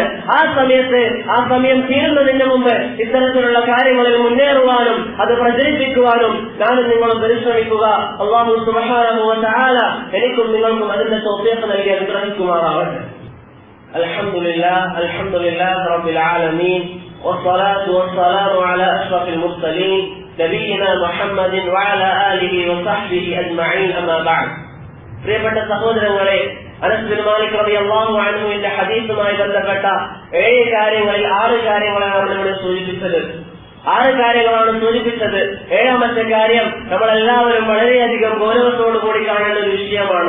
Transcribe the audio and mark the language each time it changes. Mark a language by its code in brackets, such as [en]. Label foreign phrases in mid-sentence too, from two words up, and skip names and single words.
[ml] ആ സമയം തീരുന്നതിന് മുമ്പ് ഇത്തരത്തിലുള്ള കാര്യങ്ങളിൽ മുന്നേറുവാനും അത് പ്രചരിപ്പിക്കുവാനും ഞാനും നിങ്ങളും പരിശ്രമിക്കുക. [ar] الله سبحانه وتعالى [ml] എനിക്കും നിങ്ങൾക്കും അതിന്റെ തൗഫീഖ് നൽകി അനുഗ്രഹിക്കുമാറാവട്ടെ. [ar] الحمد لله رب العالمين والصلاة والسلام على أشرف المرسلين نبينا محمد وعلى آله وصحبه أجمعين أما بعد. [ml] പ്രിയപ്പെട്ട സഹോദരങ്ങളെ, അനസ് ബിൻ മാലിക് [ar] رضي الله عنه [ml] ഹദീസുമായി ബന്ധപ്പെട്ട 6 കാര്യങ്ങളാണ് നമ്മളിവിടെ സൂചിപ്പിച്ചത്. 6 കാര്യങ്ങളാണ് സൂചിപ്പിച്ചത്. 7ാമത്തെ കാര്യം നമ്മളെല്ലാവരും വളരെയധികം ഗൗരവത്തോടു കൂടി കാണേണ്ട ഒരു വിഷയമാണ്.